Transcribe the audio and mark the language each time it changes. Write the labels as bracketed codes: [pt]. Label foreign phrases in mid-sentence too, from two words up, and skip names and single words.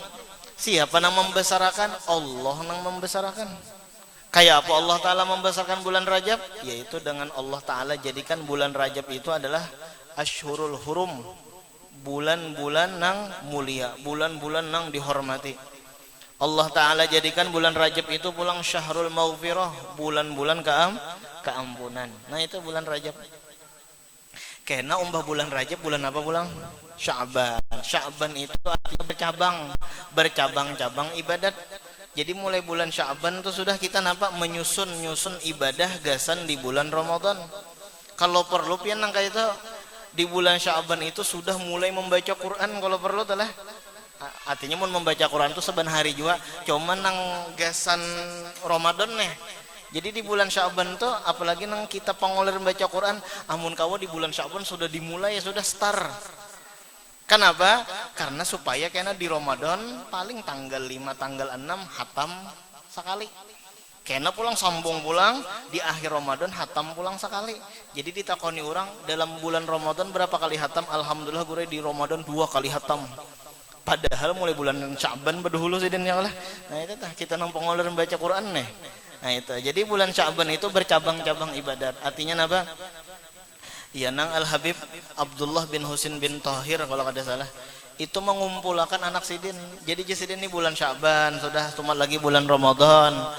[bjn] Siapa nang membesarakan? Allah nang membesarakan. Kayak apa Allah Ta'ala membesarkan bulan Rajab? Yaitu dengan Allah Ta'ala jadikan bulan Rajab itu adalah [ar] Ashhurul Hurum, [bjn] bulan-bulan nang mulia, bulan-bulan nang dihormati. Allah Ta'ala jadikan bulan Rajab itu bulan [ar] Syahrul Maghfirah, [bjn] bulan-bulan keampunan. Nah itu bulan Rajab. Karena umpah bulan Rajab bulan apa bulan? Sya'ban. Sya'ban itu artinya bercabang-cabang ibadat. Jadi mulai bulan Sya'ban itu sudah kita nampak menyusun ibadah gasan di bulan Ramadan. Kalau perlu pian nang kayak itu di bulan Sya'ban itu sudah mulai membaca Quran kalau perlu telah. Artinya mau membaca Quran itu seban hari juga. Cuman nang gasan Ramadan nih. Jadi di bulan Sya'ban tuh apalagi nang kita pengoler membaca Quran, amun kawa di bulan Sya'ban sudah dimulai ya sudah start. Kenapa? Karena supaya kena di Ramadan paling tanggal 5 tanggal 6 hatam sekali. Kena pulang sambung pulang di akhir Ramadan hatam pulang sekali. Jadi ditakoni orang dalam bulan Ramadan berapa kali hatam? Alhamdulillah gue di Ramadan 2 kali hatam. Padahal mulai bulan Sya'ban berdahulu sih dan ya Allah. Nah itu tah kita nang pengoler membaca Quran nih. Nah itu. Jadi bulan Sya'ban itu bercabang-cabang ibadat. Artinya apa? Ya nang Al-Habib Abdullah bin Husin bin Tahir kalau kada salah itu mengumpulkan anak sidin. Jadi sidin ini bulan Sya'ban sudah cuma lagi bulan Ramadan.